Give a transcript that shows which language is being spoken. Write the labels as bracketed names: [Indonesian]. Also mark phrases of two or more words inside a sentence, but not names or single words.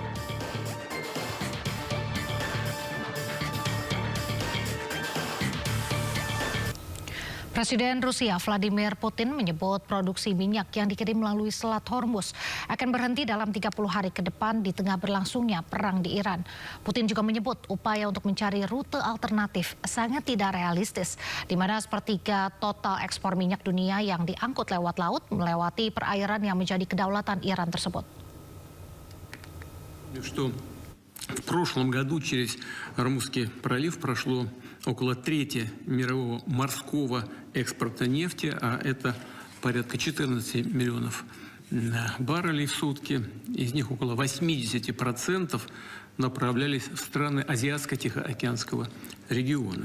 [Indonesian] Presiden Rusia Vladimir Putin menyebut produksi minyak yang dikirim melalui Selat Hormuz akan berhenti dalam 30 hari ke depan di tengah berlangsungnya perang di Iran. Putin juga menyebut upaya untuk mencari rute alternatif sangat tidak realistis, di mana sepertiga total ekspor minyak dunia yang diangkut lewat laut melewati perairan yang menjadi kedaulatan Iran tersebut. [Russian] В прошлом году через Ормузский пролив прошло около трети мирового морского экспорта нефти, а это порядка 14 миллионов баррелей в сутки. Из них около 80% направлялись в страны Азиатско-Тихоокеанского региона.